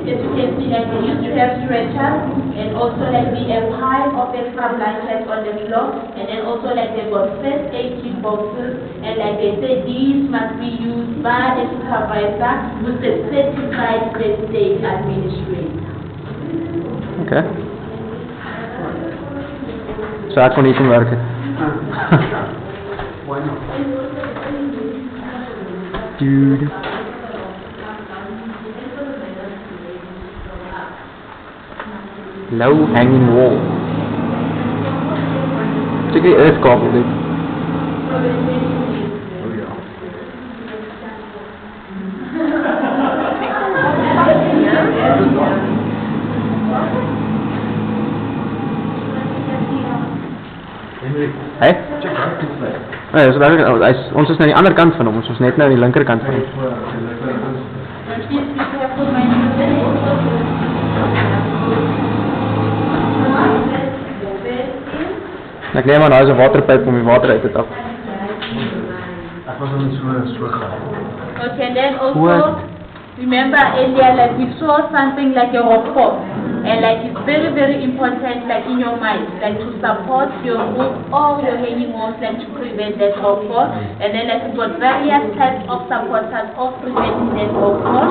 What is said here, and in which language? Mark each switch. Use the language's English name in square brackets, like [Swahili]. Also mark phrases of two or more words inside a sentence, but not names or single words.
[English] As you can see, like they used to have stretchers, and also like we have piles of extra blankets on the floor, and then also like they've got first aid kit boxes, and like they said, these must be used by the supervisor with the certified first aid administrator. Okay. [Afrikaans] So ek kon nie kom werk het. [English] Why not? Dude. Low hanging wall. [Afrikaans] Check die earthkabel dit. [English] Oh yeah. Henry, Hey? check out this way. [Afrikaans] Nee, ons is aan die ander kant van hom, ons is net nou aan die linkerkant van hom. [English] And please be careful, my [Afrikaans] Ek neem aan, daar is 'n waterpyp om die water uit te tap. Ek was in so gaan. [English] Okay, and then also, What? remember earlier, like we saw something like a rapport, and like it's very, very important, like in your mind, like to support your roof or your hanging walls, like to prevent that rapport, and then like we've got various types of supporters of preventing that rapport.